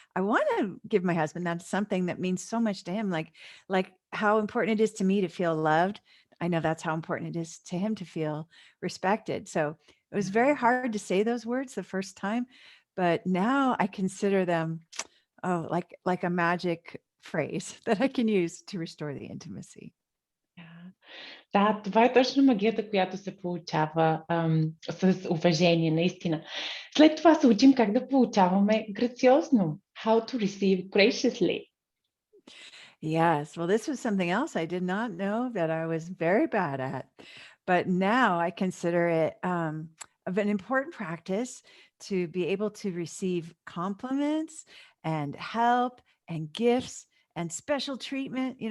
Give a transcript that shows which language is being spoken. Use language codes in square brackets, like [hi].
[en] I want to give my husband, that's something that means so much to him, like how important it is to me to feel loved. I know that's how important it is to him to feel respected. So it was very hard to say those words the first time, but now I consider them like a magic phrase that I can use to restore the intimacy. [bg] Да, това е точно магията, която се получава с уважение, наистина. След това се учим как да получаваме грациозно. [en] How to receive graciously. Yes. Well, this was something else I did not know that I was very bad at, but now I consider it of an important practice to be able to receive compliments and help and gifts and special treatment.